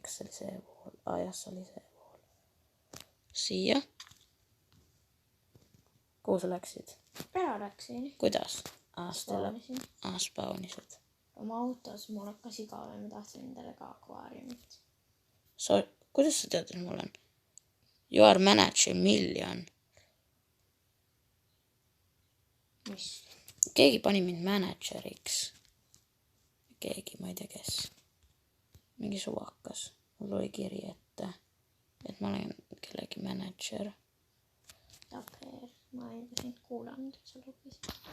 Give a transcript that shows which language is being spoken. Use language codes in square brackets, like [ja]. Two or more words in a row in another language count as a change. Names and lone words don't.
[et] Kas see oli see vool? Jah, see oli see vool. Siia. Kuhu sa läksid? Ära läksin. Kuidas? Spaunisin. Spaunisid. Oma autos mul hakkas igav ja ma tahtsin endale ka akvaariumit. Kuidas sa tead, et mul on? [en] You are manager million. [et] Mis? Keegi pani mind manageriks. Keegi, ma ei tea kes. Mingi suvakas. Mul oli kiri ette, et ma olen kellegi manager. Taper, ma ei ole sind kuulanud, et sa lugesid.